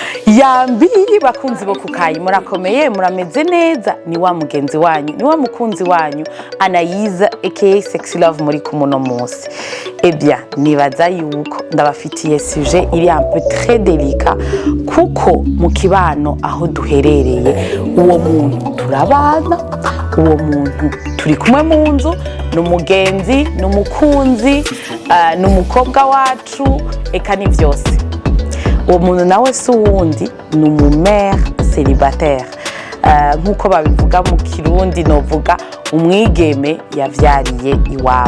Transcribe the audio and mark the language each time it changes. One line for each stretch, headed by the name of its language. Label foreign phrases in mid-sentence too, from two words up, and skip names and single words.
Rundi: Yambi bakunzi bo kukayi murakomeye murameze neza ni wa mugenzi wanyu ni wa mukunzi wanyu Anayiza aka Sexy Love muri kumuno munsi. Bien nibaza yuko ndabafitiye sujet iri
French: un peu très délicat
Rundi: kuko mu kibano aho duherereye uwo muntu turabana, uwo muntu turi kumwe mu nzu, n'umugenzi n'umukunzi n'umukobwa wacu eka ni vyose. Uwo muntu nawe si uwundi ni
French: umumère célibataire,
Rundi: nk'uko babivuga mu Kirundi novuga umwigeme yavyariye iwabo.